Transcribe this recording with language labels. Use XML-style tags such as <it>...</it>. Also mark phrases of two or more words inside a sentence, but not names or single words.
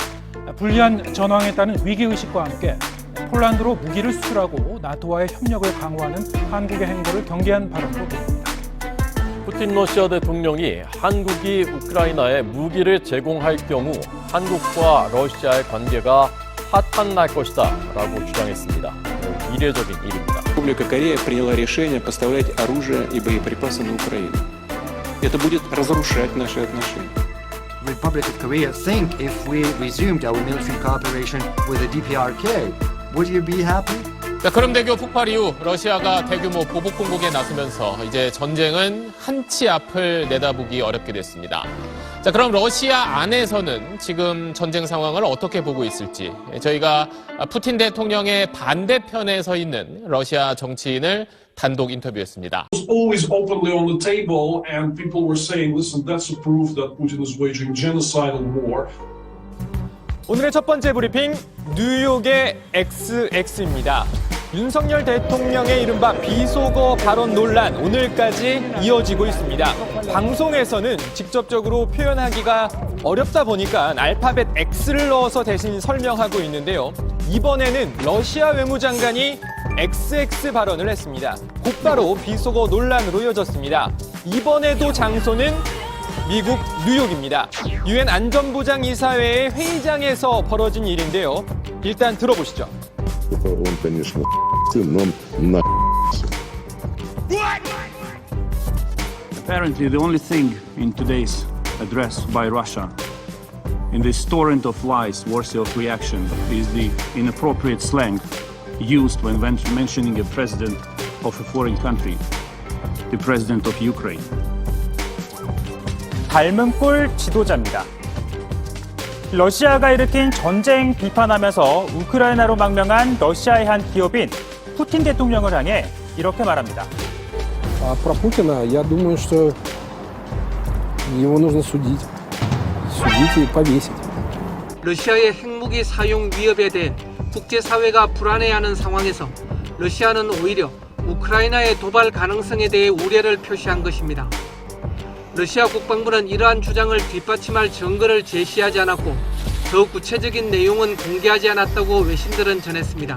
<ko>불리한 전황에 따른 위기의식과 함께 폴란드로 무기를 수출하고 나토와의 협력을 강화하는 한국의 행보를 경계한 발언으로 보입니다. 푸틴 러시아 대통령이 한국이 우크라이나에 무기를 제공할 경우 한국과 러시아의 관계가 파탄날 것이다 라고 주장했습니다. 이례적인 일입니다.</ko> <ru>Республика Корея приняла решение поставлять оружие и боеприпасы на Украину. Это будет разрушать наши отношения.</ru> <en>Republic of Korea think if we resumed our military cooperation with the DPRK, would you be happy?</en> <ko>자, 크림대교 폭발 이후 러시아가 대규모 보복 공격에 나서면서 이제 전쟁은 한치 앞을 내다보기 어렵게 됐습니다. 자, 그럼 러시아 안에서는 지금 전쟁 상황을 어떻게 보고 있을지 저희가 푸틴 대통령의 반대편에 서 있는 러시아 정치인을 단독 인터뷰했습니다.</ko> <en>It was always openly on the table and people were saying, listen, that's a proof that Putin is waging genocidal war.</en> <ko>오늘의 첫 번째 브리핑, 뉴욕의 XX입니다. 윤석열 대통령의 이른바 비속어 발언 논란 오늘까지 이어지고 있습니다. 방송에서는 직접적으로 표현하기가 어렵다 보니까 알파벳 X를 넣어서 대신 설명하고 있는데요. 이번에는 러시아 외무장관이 XX 발언을 했습니다. 곧바로 비속어 논란으로 이어졌습니다. 이번에도 장소는 미국 뉴욕입니다. 유엔 안전보장이사회의 회의장에서 벌어진 일인데요. 일단 들어보시죠.</ko> <ru>Он, конечно, но на</ru> <en>Apparently, the only thing in today's address by Russia, in this torrent of lies worthy of reaction, is the inappropriate slang used when mentioning a president of a foreign country, the president of Ukraine.</en> <ko>닮은 꼴 지도자입니다. 러시아가 일으킨 전쟁 비판하면서 우크라이나로 망명한 러시아의 한 기업인 푸틴 대통령을 향해 이렇게 말합니다.</ko> <ru>Про Путина, я думаю, что его нужно судить. Судить и повесить.</ru> <ko>러시아의 핵무기 사용 위협에 대해 국제사회가 불안해하는 상황에서 러시아는 오히려 우크라이나의 도발 가능성에 대해 우려를 표시한 것입니다. 러시아 국방부는 이러한 주장을 뒷받침할 증거를 제시하지 않았고 더 구체적인 내용은 공개하지 않았다고 외신들은 전했습니다.</ko>